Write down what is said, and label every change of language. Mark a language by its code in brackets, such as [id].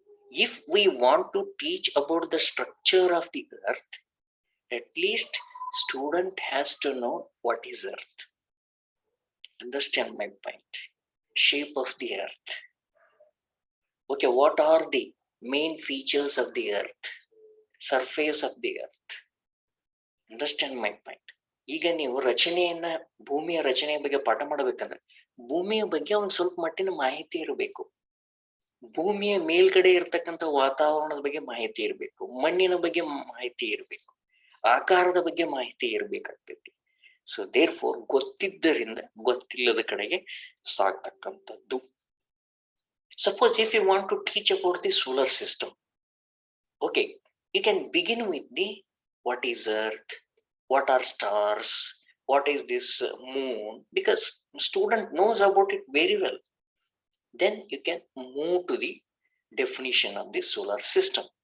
[en] If we want to teach about the structure of the earth, at least student has to know what is earth. Understand my point? Shape of the earth. What are the main features of the earth? Surface of the earth. Understand my point? [kn] ಈಗ ನೀವು ರಚನೆಯನ್ನ, ಭೂಮಿಯ ರಚನೆಯ ಬಗ್ಗೆ ಪಾಠ ಮಾಡಬೇಕಂದ್ರೆ ಭೂಮಿಯ ಬಗ್ಗೆ ಒಂದು ಸ್ವಲ್ಪ ಮಟ್ಟಿನ ಮಾಹಿತಿ ಇರಬೇಕು. ಭೂಮಿಯ ಮೇಲ್ಗಡೆ ಇರ್ತಕ್ಕಂಥ ವಾತಾವರಣದ ಬಗ್ಗೆ ಮಾಹಿತಿ ಇರಬೇಕು, ಮಣ್ಣಿನ ಬಗ್ಗೆ ಮಾಹಿತಿ ಇರಬೇಕು, ಆಕಾರದ ಬಗ್ಗೆ ಮಾಹಿತಿ ಇರಬೇಕಾಗ್ತೈತಿ. [en] so therefore [kn] ಗೊತ್ತಿದ್ದರಿಂದ ಗೊತ್ತಿಲ್ಲದ ಕಡೆಗೆ ಸಾಕ್ತಕ್ಕಂಥದ್ದು. [en] Suppose if you want to teach about the solar system, you can begin with the what is earth, what are stars, what is this moon, because student knows about it very well. Then you can move to the definition of the solar system.